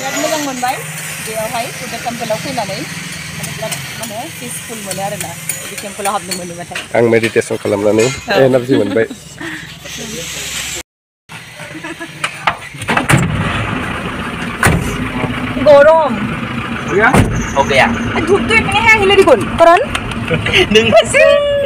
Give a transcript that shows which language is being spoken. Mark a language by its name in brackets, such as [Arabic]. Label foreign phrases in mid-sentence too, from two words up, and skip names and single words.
[Bodo] बिराद मोजां मोनबाय बेयावहाय बुद्धा टेम्पोलाव फैनानै बिराद माने पिसफुल मोनो आरोना बे टेम्पोलाव हाबनो मोनोबाथाय आं मेडिटेसन खालामनानै एनार्जि मोनबाय [Hindi] गरम हो गया धूप तो इतनी है हिले दिखुन करण